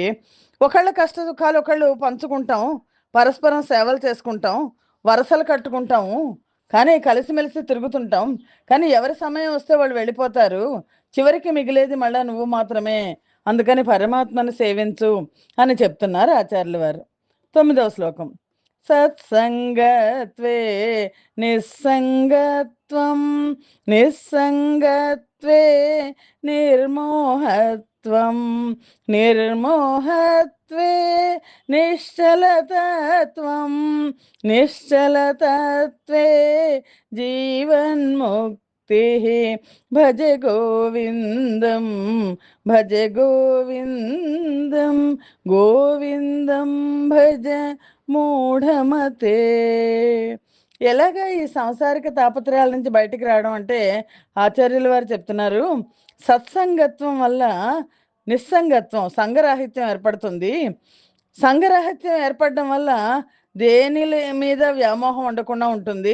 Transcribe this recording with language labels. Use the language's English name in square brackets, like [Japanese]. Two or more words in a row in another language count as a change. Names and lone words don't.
[Telugu] ఒకళ్ళ కష్ట సుఖాలు ఒకళ్ళు పంచుకుంటాం. పరస్పరం సేవలు చేసుకుంటాం. వరసలు కట్టుకుంటాము. కానీ కలిసిమెలిసి తిరుగుతుంటాం. కానీ ఎవరి సమయం వస్తే వాళ్ళు వెళ్ళిపోతారు. చివరికి మిగిలేది మళ్ళా నువ్వు మాత్రమే. అందుకని పరమాత్మను సేవించు అని చెప్తున్నారు ఆచార్యుల వారు. 9వ శ్లోకం. [Sanskrit] సత్సంగత్వే నిస్సంగత్వం నిస్సంగత్వే నిర్మోహత్వం నిర్మోహత్వే నిశ్చలతత్వం నిశ్చలతత్వే జీవన్ముక్తి భజ గోవిందం భజ గోవిందం గోవిందం భజ మూఢమతే. [Telugu] ఎలాగ ఈ సాంసారిక తాపత్రయాల నుంచి బయటికి రావడం అంటే ఆచార్యుల వారు చెప్తున్నారు. సత్సంగత్వం వల్ల నిస్సంగత్వం, సంఘరాహిత్యం ఏర్పడుతుంది. సంఘరాహిత్యం ఏర్పడడం వల్ల దేని మీద వ్యామోహం ఉండకుండా ఉంటుంది.